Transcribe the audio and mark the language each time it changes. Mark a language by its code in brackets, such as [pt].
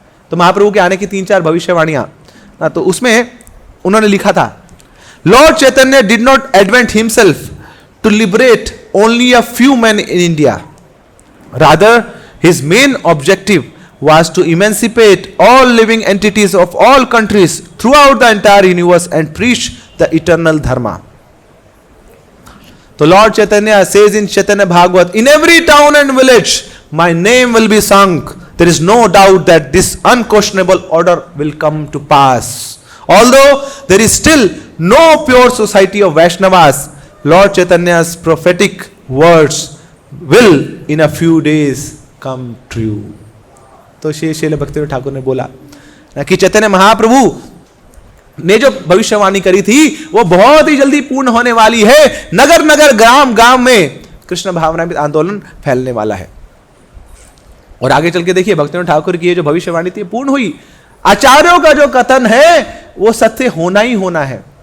[hi] तो महाप्रभु के आने की 3-4 भविष्यवाणियां, तो उसमें उन्होंने लिखा था, [en] Lord Chaitanya did not advent himself to liberate only a few man in India, rather his main objective was to emancipate all living entities of all countries throughout the entire universe and preach the eternal dharma. So Lord Chaitanya says in Chaitanya Bhagavat, in every town and village my name will be sung. There is no doubt that this unquestionable order will come to pass. Although there is still no pure society of Vaishnavas, Lord Chaitanya's prophetic words will in a few days come true. [hi] तो श्रील भक्तिविनोद ठाकुर ने बोला कि चैतन्य महाप्रभु ने जो भविष्यवाणी करी थी वो बहुत ही जल्दी पूर्ण होने वाली है। नगर नगर ग्राम गांव में कृष्ण भावनामृत आंदोलन फैलने वाला है। और आगे चल के देखिए भक्तिविनोद ठाकुर की ये जो भविष्यवाणी थी पूर्ण हुई। आचार्यों का जो कथन है वो सत्य होना ही होना है।